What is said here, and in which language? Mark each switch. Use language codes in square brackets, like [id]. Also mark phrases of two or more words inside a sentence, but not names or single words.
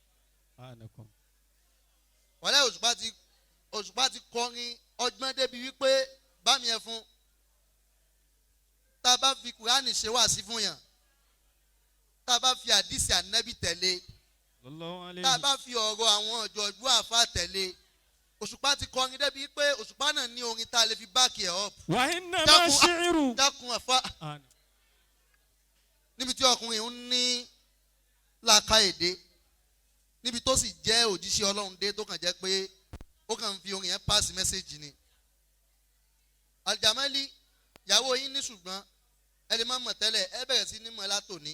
[yo] Wàlẹ́ Òṣùpá ti kọrin ọgbọ́n débi wípé bá mi ẹ fún. Tá a bá fi Kùránì ṣe wáàsí fún yàn, tá a bá fi àdìsí ànábì tẹ̀lé, tá a bá fi ọ̀rọ̀ àwọn ọ̀jọ̀gbọ́n àfa tẹ̀lé, Òṣùpá ti kọrin débi pé Òṣùpá náà ní orin tá a lè fi báàkì ẹ̀ up. [ar] وإنما الشعر [yo] Dákun àfa níbi tí ọkùnrin ń ní làákà èdè, níbi tó sì jẹ́ òjíṣẹ́ Ọlọ́run dé tó kàn jẹ́ pé ó kàn ń fi orin yẹn [en] pass message [yo] ni. Al-Jamali ìyàwó yín ní ṣùgbọ́n ẹ lè má mọ̀ tẹ́lẹ̀ ẹ bẹ̀rẹ̀ sí ní mọ̀ látòní.